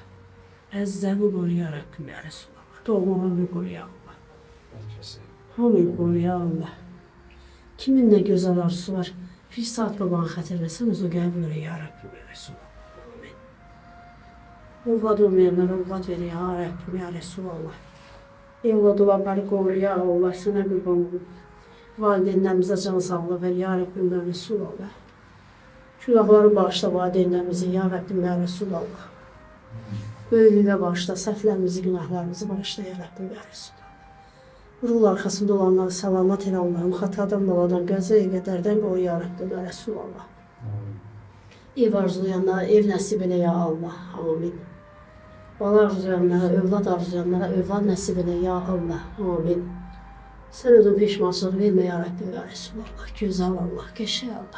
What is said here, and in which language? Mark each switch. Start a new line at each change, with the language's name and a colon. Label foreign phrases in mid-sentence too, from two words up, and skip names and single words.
Azerbaijani: Əzzəmi qoru ya Rabbim ya Resulallah. Doğmamı qoru ya Allah. Hamı qoru ya Allah. Kimin nə gözəl arzusu var. Firsat babanı xətırləsən, o qəbul elə ya Rabbim ya Resulallah. Amin. Ovlad olmayanlara ovlad ver ya Rabbim ya Resulallah. Evlad olanları qoru ya Allah. Sənə qurban olun. Valideynlərimizə can sağlığı ver ya Rabbim ya Resulallah. Günahları bağışla valideynlərimizin ya Rabbim ya Resulallah. Böyüklüyə bağışla, səhvlərimizi, günahlarımızı bağışla ya Rabbim ya Resulallah. Ruhul arxasında olanları salamat elə Allah'ım, xatadan, baladan, qəzəyə qədərdən qoy ya Rabbim ya Resulallah. Ev arzulayanlara ev nəsib elə ya Allah, amin. Bala arzulayanlara, övlad arzulayanlara övlad nəsib elə ya Allah, amin. Sən özün peşmançılıq vermə ya Rabbim ya Resulallah, gözəl Allah, qəşəng Allah.